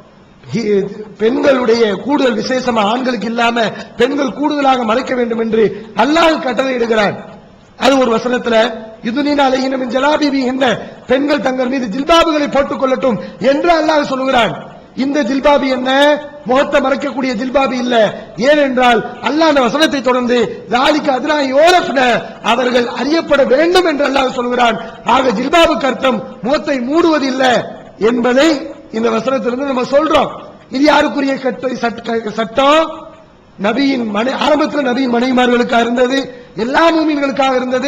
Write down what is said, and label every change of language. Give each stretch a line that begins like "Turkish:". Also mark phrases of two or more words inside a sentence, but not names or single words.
Tamil: பெண்களுடைய கூடுதல் விசேஷமா ஆண்களுக்கு இல்லாம பெண்கள் கூடுதலாக மறைக்க வேண்டும் என்று அல்லாஹ் கட்டளை இடுகிறார். அது ஒரு வசனத்துல
Arabic: يدنين عليهن من جلابيبهن,
Tamil: பெண்கள் தங்கள் மீது ஜில்பாபுகளை போட்டுக் கொள்ளட்டும் என்று அல்லாஹ் சொல்கிறான். இந்த ஜில்பாபி என்ன, முகத்தை மறைக்கக்கூடிய ஜில்பாபி இல்ல. ஏனென்றால் அல்லாஹ் அந்த வசனத்தை தொடர்ந்து
Arabic: ذَلِكَ أَدْنَىٰ يُعْرَفْنَ,
Tamil: அவர்கள் அறியப்பட வேண்டும் என்று அல்லாஹ் சொல்கிறான். ஆக ஜில்பாபுக்கு அர்த்தம் முகத்தை மூடுவது இல்ல என்பதை இந்த வசனத்திலிருந்து நம்ம சொல்றோம். இது யாருக்குரிய சட்டம்? நபியின் ஆரம்பத்தில் நபியின் மனைவிமார்களுக்காக இருந்தது, எல்லா மூமின்களுக்காக இருந்தது.